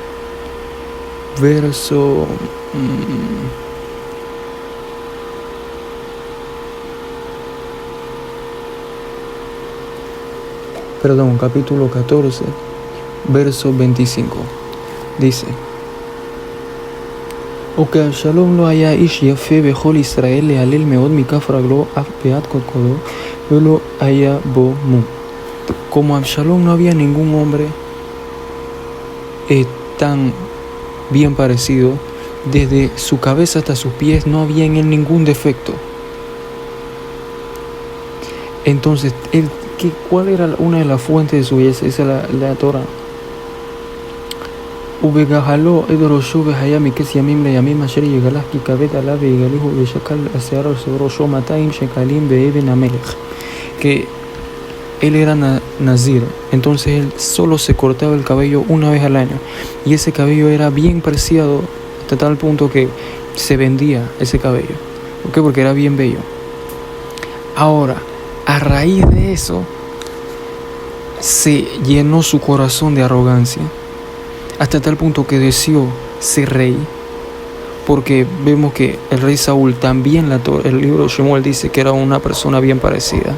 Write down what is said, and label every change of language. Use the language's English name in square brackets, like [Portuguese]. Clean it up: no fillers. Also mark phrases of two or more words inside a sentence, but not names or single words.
[Spanish] verso capítulo 14, verso 25, dice: O que [Hebrew] Absalom לא היה איש יפה בכל ישראל להלל מאד מכף רגלו אף בית קדקדו ולא היה בו מום. [Spanish] Como Absalom no había ningún hombre tan bien parecido, desde su cabeza hasta sus pies no había en él ningún defecto. Entonces, ¿cuál era una de las fuentes de su belleza? Esa es la Torah. [Hebrew] ובגחלו עד ראשו והיה מכס ימים לימים אשר יגלח כי כבד עליו ויגליחו ושקל השיער על ראשו 200 שקלים באבן המלך. [Spanish] Que él era nazir, entonces él solo se cortaba el cabello una vez al año, y ese cabello era bien preciado hasta tal punto que se vendía ese cabello. ¿Por qué? Porque era bien bello. Ahora, a raíz de eso se llenó su corazón de arrogancia, hasta tal punto que deseó ser rey, porque vemos que el rey Saúl también, el libro de Shemuel dice que era una persona bien parecida.